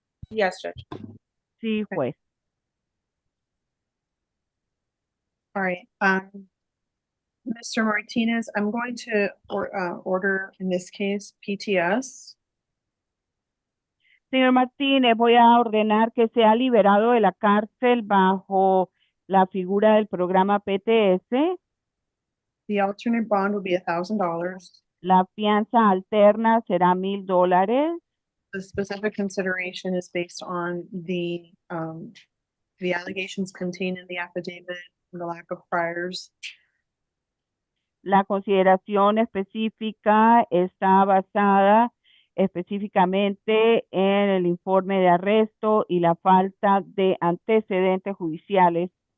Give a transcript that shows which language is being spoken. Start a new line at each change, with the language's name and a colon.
English: Yes, Judge.
Spanish: Sí, juez.
English: All right, Mr. Martinez, I'm going to order in this case PTS.
Spanish: Señor Martínez, voy a ordenar que sea liberado de la cárcel bajo la figura del programa PTS.
English: The alternate bond will be $1,000.
Spanish: La fianza alterna será $1,000.
English: The specific consideration is based on the allegations contained in the affidavit, and the lack of priors.
Spanish: La consideración específica está basada específicamente en el informe de arresto y la falta de antecedentes judiciales.